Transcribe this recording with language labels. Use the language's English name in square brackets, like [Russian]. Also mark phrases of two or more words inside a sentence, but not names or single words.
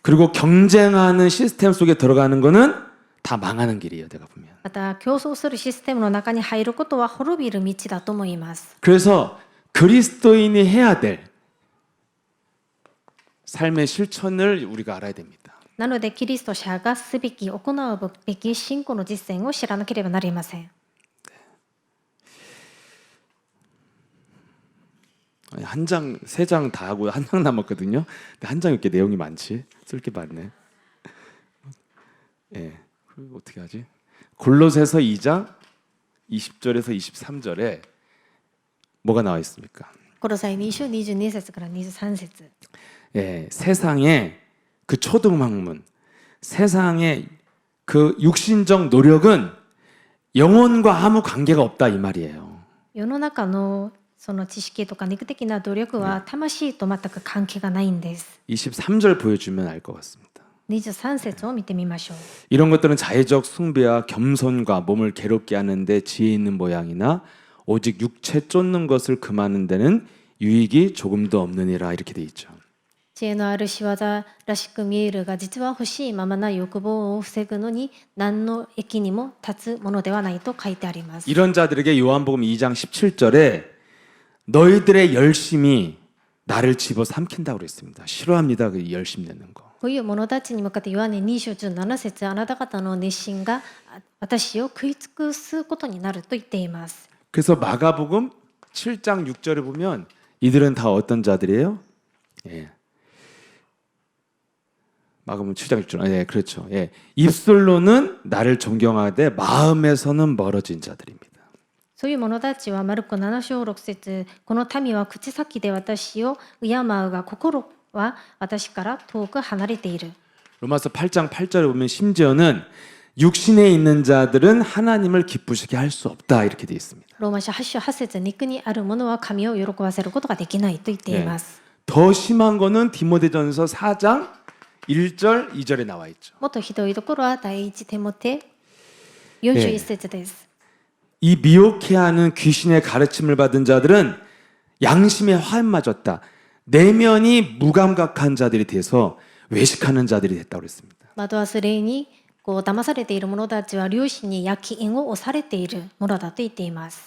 [Korean] 그리고 경쟁하는 시스템 속에 들어가는 거는 다 망하는 길이에요. 내가 보면. [Japanese] また競争するシステムの中に入ることは滅びる道だと思います。 [Korean] 그래서 그리스도인이 해야 될 삶의 실천을 우리가 알아야 됩니다. [Japanese] なのでキリスト者がすべき、行うべき信仰の実践を知らなければなりません。 [Korean] 한 장, 세 장 다 하고 한 장 남았거든요. 근데 한 장 이렇게 내용이 많지. 쓸 게 많네. 예. 그리고 어떻게 하지? 골로새서 2장 20절에서 23절에 뭐가 나와 있습니까? [Japanese] コロサイ2章22節から23節。 [Korean] 예, 세상의 그 초등학문, 세상의 그 육신적 노력은 영혼과 아무 관계가 없다 이 말이에요. [Japanese] 世の中のその知識とか肉的な努力は魂と全く関係がないんです。 [Korean] 23절 보여주면 알 것 같습니다. [Japanese] 23 節を見てみましょう。 [Korean] 이런 것들은 자의적 숭배와 겸손과 몸을 괴롭게 하는데 지혜 있는 모양이나 오직 육체 쫓는 것을 금하는 데는 유익이 조금도 없느니라 이렇게 돼 있죠. [Japanese] 知恵のある仕業らしく見えるが、実は欲しいままな欲望を防ぐのに何の益にも立つものではないと書いてあります。 [Korean] 이런 자들에게 요한복음 2장 17절에 너희들의 열심이 나를 집어삼킨다고 그랬습니다. 싫어합니다. 그 열심 내는 거. [Japanese] こういう者たちに向かってヨハネ2章17節、あなた方の熱心が私を食い尽くすことになると言っています。 [Korean] 그래서 마가복음 7장 6절에 보면 이들은 다 어떤 자들이에요? 예. 마가복음 7장 6절. 예, 그렇죠. 예. 입술로는 나를 존경하되 마음에서는 멀어진 자들입니다. [Japanese] そういう者たちはマルコ7章6節、この民は口先で私を敬うが心は私から遠く離れている。 [Korean] 로마서 8장 8절에 보면 심지어는 육신에 있는 자들은 하나님을 기쁘시게 할 수 없다 이렇게 돼 있습니다. [Japanese] ローマ書8章8節、肉にあるものは神を喜ばせることができないと言っています。 [Korean] 더 심한 거는 디모데전서 4장 1절 2절에 나와 있죠. [Japanese] もっとひどいところは第一テモテ41節です。 [Korean] 이 미혹해하는 귀신의 가르침을 받은 자들은 양심에 화염 맞았다. 내면이 무감각한 자들이 돼서 외식하는 자들이 됐다고 그랬습니다. [Japanese] 惑わす霊に騙されている者たちは良心に焼き印を押されているものだと言っています。